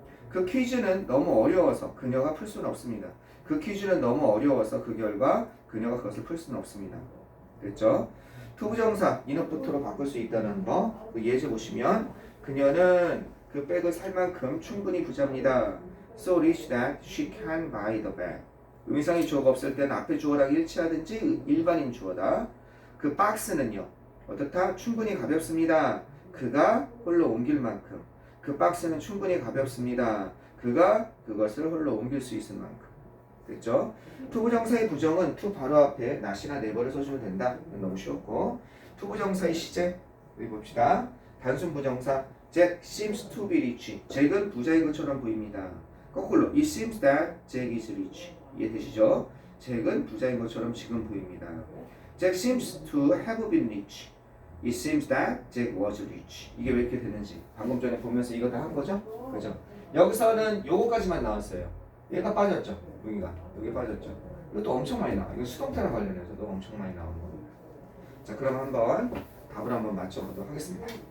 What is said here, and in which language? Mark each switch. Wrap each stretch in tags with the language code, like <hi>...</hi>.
<ko>그 퀴즈는 너무 어려워서 그녀가 풀 수는 없습니다. 그 퀴즈는 너무 어려워서 그 결과 그녀가 그것을 풀 수는 없습니다. 됐죠? 투부정사 인어부터로 바꿀 수 있다는 거. 그 예제 보시면 그녀는 그 백을 살 만큼 충분히 부자입니다.</ko> <en>So rich that she can buy the bag.</en> <ko>의미상의 주어가 없을 때는 앞에 주어랑 일치하든지 일반인 주어다. 그 박스는요. 어떻다? 충분히 가볍습니다. 그가 홀로 옮길 만큼. 그 박스는 충분히 가볍습니다. 그가 그것을 홀로 옮길 수 있을 만큼. 됐죠? 투부정사의 부정은 투 바로 앞에 not이나 never를 써주면 된다. 너무 쉬웠고. 투부정사의 시제 여기 봅시다. 단순 부정사</ko> <en>Jack seems to be rich.</en> <ko>잭은 부자인 것처럼 보입니다. 거꾸로</ko> <en>It seems that Jack is rich.</en> <ko>이해되시죠? 잭은 부자인 것처럼 지금 보입니다.</ko> <en>Jack seems to have been rich. It seems that Jack was rich.</en> <ko>이게 왜 이렇게 되는지 방금 전에 보면서 이거 다 한 거죠? 그죠? 여기서는 요거까지만 나왔어요. 얘가 빠졌죠? 여기 빠졌죠? 이것도 엄청 많이 나와. 이거 수동태랑 관련해서도 엄청 많이 나오는 겁니다. 자, 그럼 한번 답을 한번 맞춰보도록 하겠습니다.</ko>